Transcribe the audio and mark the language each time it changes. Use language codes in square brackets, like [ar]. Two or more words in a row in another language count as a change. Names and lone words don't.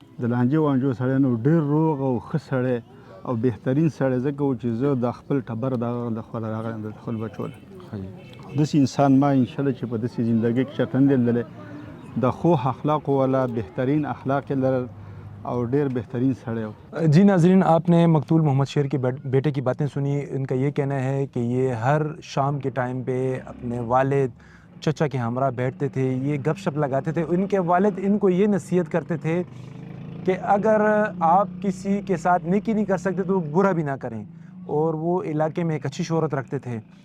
[ps] د لانجې وانجو سړی نو ډېر روغ او ښه سړی او بهترین سړی، ځکه و چې زه د خپل ټبر د خپل راغلم د خپل بچو داسې انسان ما انشاءالله چې په داسې زندګۍ کې چاته نه دی لیدلی، د ښو اخلاقو والا بهترین اخلاق یې لرل [ur] اور ډیر بہترین سڑے ہو. جی ناظرین، آپ نے مقتول محمد شیر کے بیٹے کی باتیں سنی. ان کا یہ کہنا ہے کہ یہ ہر شام کے ٹائم پہ اپنے والد چچا کے ہمراہ بیٹھتے تھے، یہ گپ شپ لگاتے تھے. ان کے والد ان کو یہ نصیحت کرتے تھے کہ اگر آپ کسی کے ساتھ نیکی نہیں کر سکتے تو برا بھی نہ کریں، اور وہ علاقے میں ایک اچھی شہرت رکھتے تھے.